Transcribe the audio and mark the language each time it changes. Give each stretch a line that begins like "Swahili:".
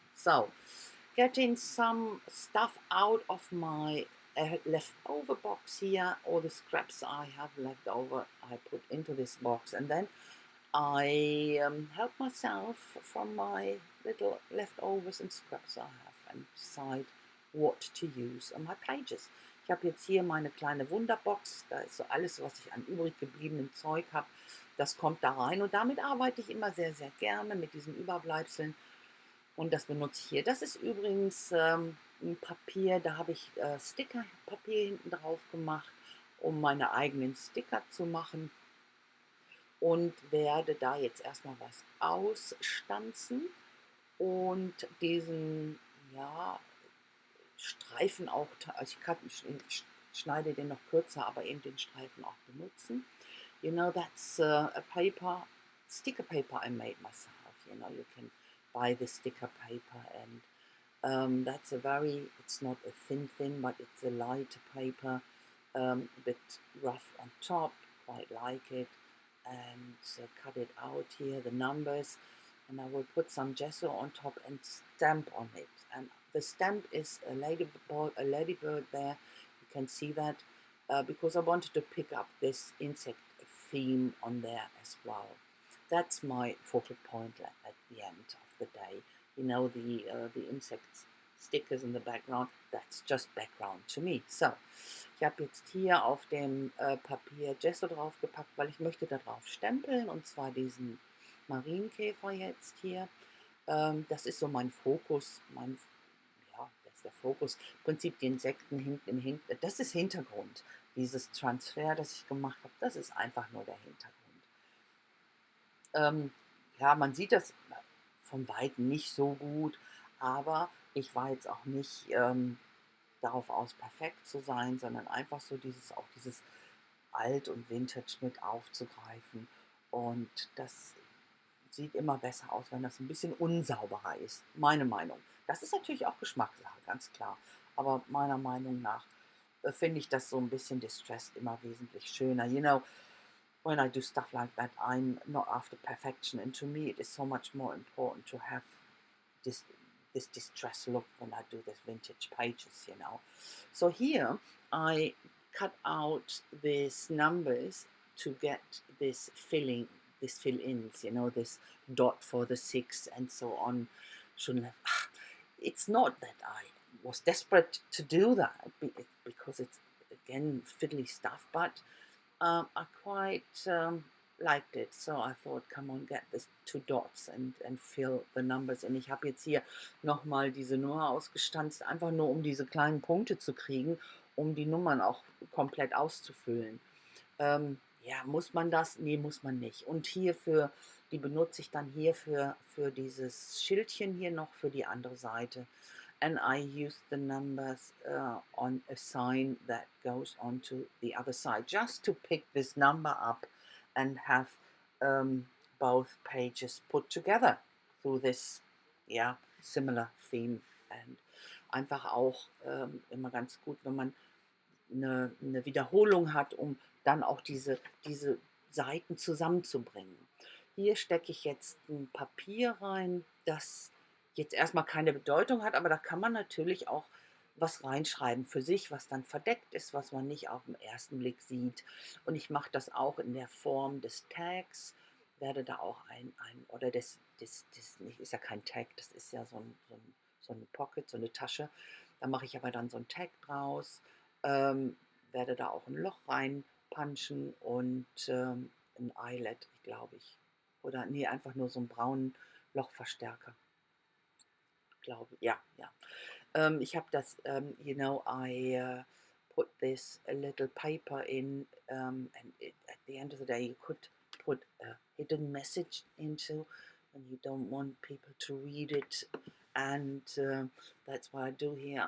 English: So, getting some stuff out of my leftover box here, all the scraps I have left over I put into this box, and then I help myself from my little leftovers and scraps I have and decide what to use on my pages.
German: Ich habe jetzt hier meine kleine Wunderbox, da ist so alles, was ich an übrig gebliebenem Zeug habe, das kommt da rein, und damit arbeite ich immer sehr, sehr gerne mit diesen Überbleibseln, und das benutze ich hier. Das ist übrigens ein Papier, da habe ich Stickerpapier hinten drauf gemacht, um meine eigenen Sticker zu machen, und werde da jetzt erstmal was ausstanzen und diesen Streifen auch, also ich schneide den noch kürzer, aber eben den Streifen auch benutzen.
English: That's a sticker paper I made myself. You can buy the sticker paper, and it's not a thin, but it's a lighter paper, a bit rough on top, quite like it, and cut it out here, the numbers, and I will put some gesso on top and stamp on it. And the stamp is a ladybird there. You can see that because I wanted to pick up this insect theme on there as well. That's my focal point at the end of the day. The insects stickers in the background, that's just background to me.
German: So, ich habe jetzt hier auf dem Papier Gesso draufgepackt, weil ich möchte da drauf stempeln, und zwar diesen Marienkäfer jetzt hier. Das ist so mein Fokus, das ist der Fokus. Im Prinzip die Insekten hinten, das ist Hintergrund. Dieses Transfer, das ich gemacht habe, das ist einfach nur der Hintergrund. Ja, man sieht das von Weitem nicht so gut, aber ich war jetzt auch nicht darauf aus, perfekt zu sein, sondern einfach so dieses Alt und Vintage mit aufzugreifen. Und das sieht immer besser aus, wenn das ein bisschen unsauberer ist. Meine Meinung. Das ist natürlich auch Geschmackssache, ganz klar. Aber meiner Meinung nach finde ich das so ein bisschen distressed immer wesentlich schöner.
English: When I do stuff like that, I'm not after perfection. And to me, it is so much more important to have this distressed look when I do this vintage pages. So here, I cut out these numbers to get this fill-ins, this dot for the 6 and so on. It's not that I was desperate to do that because it's, again, fiddly stuff, but I quite liked it. So I thought, come on, get this 2 dots and fill the numbers in.
German: Ich habe jetzt hier nochmal diese Nummer ausgestanzt, einfach nur um diese kleinen Punkte zu kriegen, um die Nummern auch komplett auszufüllen. Ja, muss man das? Nee, muss man nicht. Und hierfür, die benutze ich dann hier für dieses Schildchen hier noch für die andere Seite.
English: And I use the numbers on a sign that goes on to the other side, just to pick this number up and have both pages put together through this, similar theme.
German: And einfach auch immer ganz gut, wenn man eine Wiederholung hat, um dann auch diese Seiten zusammenzubringen. Hier stecke ich jetzt ein Papier rein, das jetzt erstmal keine Bedeutung hat, aber da kann man natürlich auch was reinschreiben für sich, was dann verdeckt ist, was man nicht auf den ersten Blick sieht. Und ich mache das auch in der Form des Tags, werde da auch oder das ist ja kein Tag, das ist ja so eine Pocket, so eine Tasche. Da mache ich aber dann so ein Tag draus, werde da auch ein Loch reinpunchen und ein Eyelet, glaube ich. Oder nee, einfach nur so einen braunen Lochverstärker. Glaube, ja. Ich habe das,
English: I put this little paper in, and at the end of the day you could put a hidden message into when you don't want people to read it, and that's what I do here.